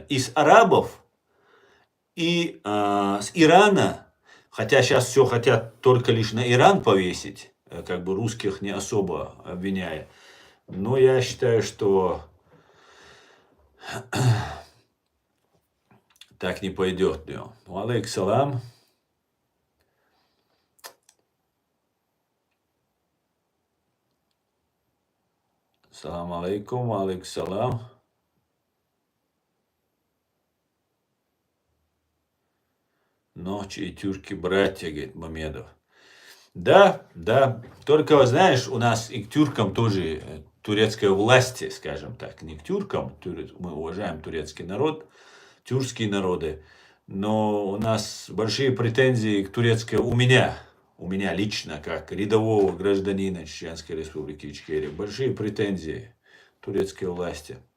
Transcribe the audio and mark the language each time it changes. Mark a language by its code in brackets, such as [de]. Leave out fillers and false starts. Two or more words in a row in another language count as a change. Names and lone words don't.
[ru] И с арабов, и с Ирана, хотя сейчас все хотят только лишь на Иран повесить, как бы русских не особо обвиняя. Но я считаю, что так не пойдет. [ar] عليك السلام. سلام عليكم، عليك السلام. [ru] Ночи и тюрки братья, говорит Мамедов. Да, да. Только, знаешь, у нас и к тюркам тоже турецкой власти, скажем так, не к тюркам, мы уважаем турецкий народ, тюркские народы, но у нас большие претензии к турецкой, у меня лично, как рядового гражданина Чеченской Республики Ичкерия, большие претензии к турецкой власти.